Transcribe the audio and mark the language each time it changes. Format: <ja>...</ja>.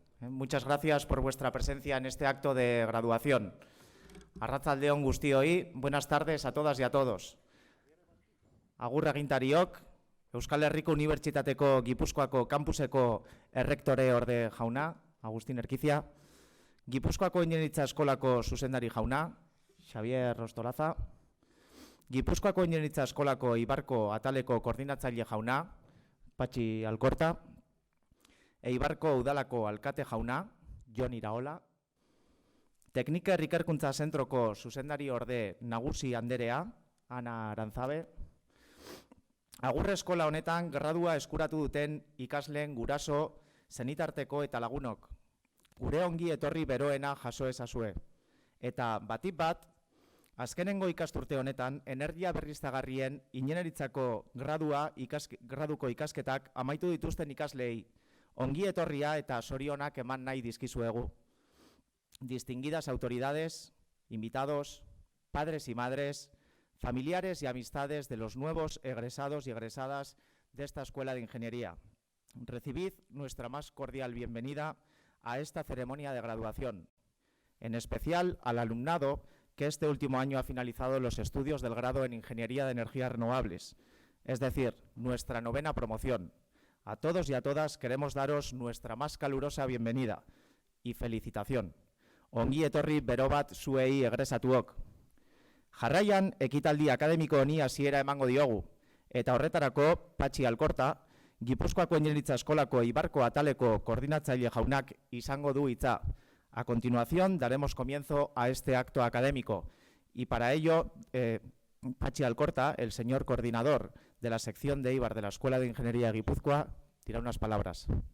<es>Muchas gracias por vuestra presencia en este acto de graduación.</es> <eu>Arratsalde on guztioi,</eu> <es>buenas tardes a todas y a todos.</es> <eu>Agur agintariok, Euskal Herriko Unibertsitateko Gipuzkoako kampuseko errektore orde jauna, Agustin Erkizia, Gipuzkoako Ingeniaritza Eskolako zuzendari jauna, Xavier Rostolaza, Gipuzkoako Ingeniaritza Eskolako Eibarko ataleko koordinatzaile jauna, Patxi Alkorta, Eibarko Udalako alkate jauna, Jon Iraola, Tekniker Ikerkuntza Zentroko zuzendari orde nagusi anderea, Ana Arantzabe, Agurre eskola honetan gradua eskuratu duten ikasleen guraso, zenitarteko eta lagunok, gure ongi etorri beroena jaso ezazue. Eta batik bat, azkenengo ikasturte honetan, energia berriztagarrien ingeniaritzako graduko ikasketak amaitu dituzten ikaslei ongi etorria eta zorionak eman nahi dizkizuegu.</eu> <es>Distinguidas autoridades, invitados, padres y madres, familiares y amistades de los nuevos egresados y egresadas de esta Escuela de Ingeniería. Recibid nuestra más cordial bienvenida a esta ceremonia de graduación, en especial al alumnado que este último año ha finalizado los estudios del grado en Ingeniería de Energías Renovables, es decir, nuestra 9ª promoción. A todos y a todas queremos daros nuestra más calurosa bienvenida y felicitación.</es> <eu>Ongi etorri bero bat zuei egresatuok. Jarraian, ekitaldi akademiko honi hasiera emango diogu, eta horretarako Patxi Alkorta, Gipuzkoako Ingeniaritza Eskolako Eibarko ataleko koordinatzaile jaunak izango du hitza.</eu> <es>A continuación daremos comienzo a este acto académico y para ello Patxi Alkorta, el señor coordinador de la sección de Eibar de la Escuela de Ingeniería de Guipúzcoa, dirá unas palabras.</es>